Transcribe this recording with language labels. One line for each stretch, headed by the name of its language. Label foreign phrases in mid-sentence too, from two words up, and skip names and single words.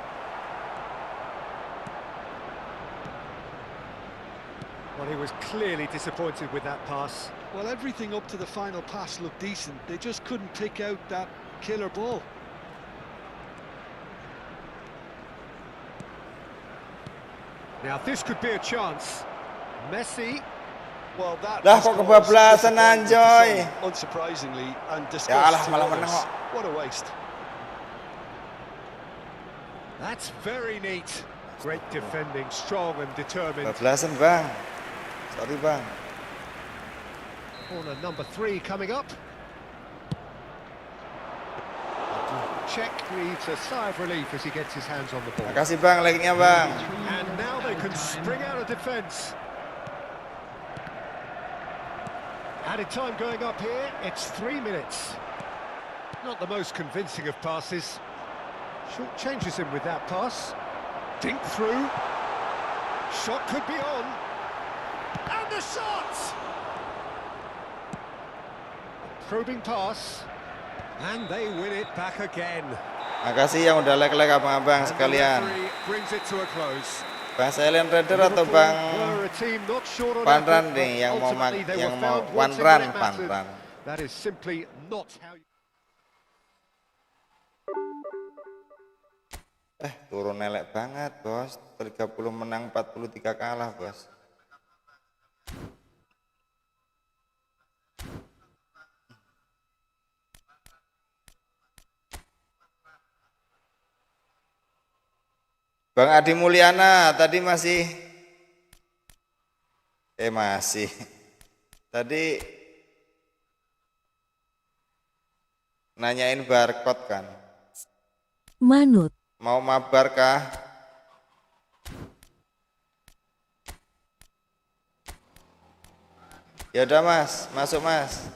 English: Well, he was clearly disappointed with that pass. Well, everything up to the final pass looked decent. They just couldn't pick out that killer ball. Now, this could be a chance. Messi. Well, that Lah, was
Indonesian: kok kebablasan,
English: disappointing to Anjoy? say, unsurprisingly, and Ya disgust Allah, to malah others.
Indonesian: menang kok.
English: What a waste. That's very neat. Great defending, strong and determined.
Indonesian: Kebablasan Bang. Sorry Bang.
English: Corner number 3 coming up. Czech breathes a sigh of relief as he gets his hands on the ball.
Indonesian: Makasih Bang, like-nya Bang.
English: And now they can spring out of defence. Added time going up here, it's 3 minutes. Not the most convincing of passes. Short changes him with that pass. Dink through. Shot could be on. And the shot! Probing pass. And they win it back again.
Indonesian: Makasih yang udah like abang-abang
English: And the sekalian. referee brings it to a close.
Indonesian: Bang Silent Raider atau Bang
English: Were a team not short on Panran effort, nih but
Indonesian: yang mau
English: ultimately they yang were mau found one wanting run when it mattered. Panran. That is simply not how you...
Indonesian: Turun elek banget bos. 30 menang 43 kalah bos. Bang Adi Mulyana tadi masih tadi nanyain barcode kan, Manut. mau mabar kah? Ya udah Mas, masuk Mas.